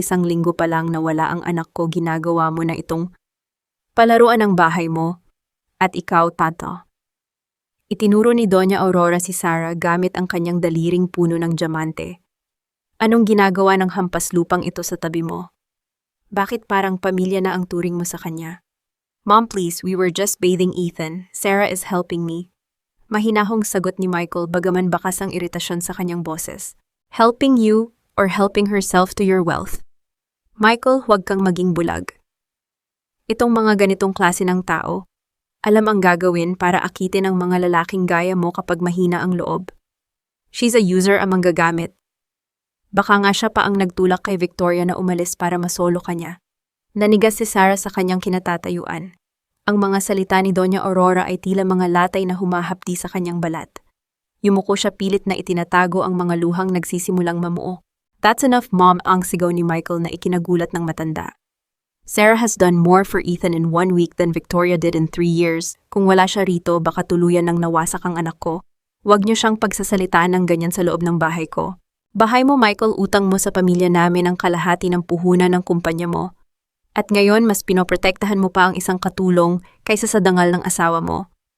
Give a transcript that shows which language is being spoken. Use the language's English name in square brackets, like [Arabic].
[Filipino] Isang linggo pa lang na wala ang anak ko, ginagawa mo na itong palaruan ng bahay mo, at ikaw, tata. Itinuro ni Doña Aurora si Sarah gamit ang kanyang daliring puno ng diamante. Anong ginagawa ng hampas lupang ito sa tabi mo? Bakit parang pamilya na ang turing mo sa kanya? [English] Mom, please, we were just bathing Ethan. Sarah is helping me. [Filipino] Mahinahong sagot ni Michael bagaman bakas ang iritasyon sa kanyang boses. [English] Helping you or helping herself to your wealth? [Filipino] Michael, huwag kang maging bulag. Itong mga ganitong klase ng tao, alam ang gagawin para akitin ang mga lalaking gaya mo kapag mahina ang loob. [English] She's a user, [Filipino] ang manggagamit. Baka nga siya pa ang nagtulak kay Victoria na umalis para masolo kanya. Nanigas si Sarah sa kanyang kinatatayuan. Ang mga salita ni Doña Aurora ay tila mga latay na humahapdi sa kanyang balat. Yumuko siya pilit na itinatago ang mga luhang nagsisimulang mamuo. [English] That's enough, Mom, [Filipino] ang sigaw ni Michael na ikinagulat ng matanda. [English] Sarah has done more for Ethan in 1 week than Victoria did in 3 years. [Filipino] Kung wala siya rito, baka tuluyan ng nawasak ang anak ko. Huwag niyo siyang pagsasalitaan ng ganyan sa loob ng bahay ko. Bahay mo, Michael, utang mo sa pamilya namin ang kalahati ng puhunan ng kumpanya mo. At ngayon, mas pinoprotektahan mo pa ang isang katulong kaysa sa dangal ng asawa mo.